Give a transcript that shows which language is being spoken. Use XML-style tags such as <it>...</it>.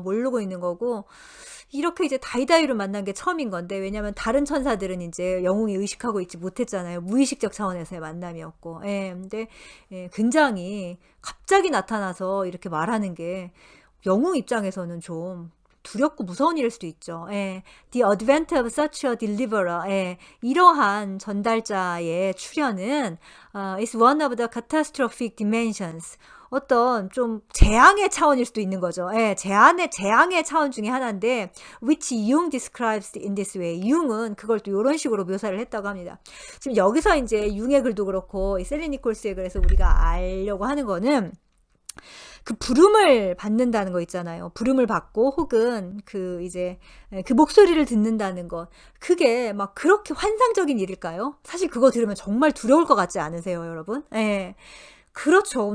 <ko>모르고 있는 거고. 이렇게 이제 다이다이로 만난 게 처음인 건데, 왜냐면 다른 천사들은 이제 영웅이 의식하고 있지 못했잖아요. 무의식적 차원에서의 만남이었고. 근데 굉장히 갑자기 나타나서 이렇게 말하는 게 영웅 입장에서는 좀 두렵고 무서운 일일 수도 있죠.</ko> <en>The advent of such a deliverer.</en> <ko>이러한 전달자의 출현은</ko> <en>is one of the catastrophic dimensions.</en> <ko>어떤 좀 재앙의 차원일 수도 있는 거죠. 재앙의 차원 중에 하나인데</ko> <en>which Jung describes in this way.</en> <ko>융은 그걸 또 이런 식으로 묘사를 했다고 합니다. 지금 여기서 이제 융의 글도 그렇고 이 셀리 니콜스의 글에서 우리가 알려고 하는 거는 그 부름을 받는다는 거 있잖아요. 부름을 받고 혹은 그 목소리를 듣는다는 것. 그게 막 그렇게 환상적인 일일까요? 사실 그거 들으면 정말 두려울 것 같지 않으세요, 여러분? 그렇죠.</ko>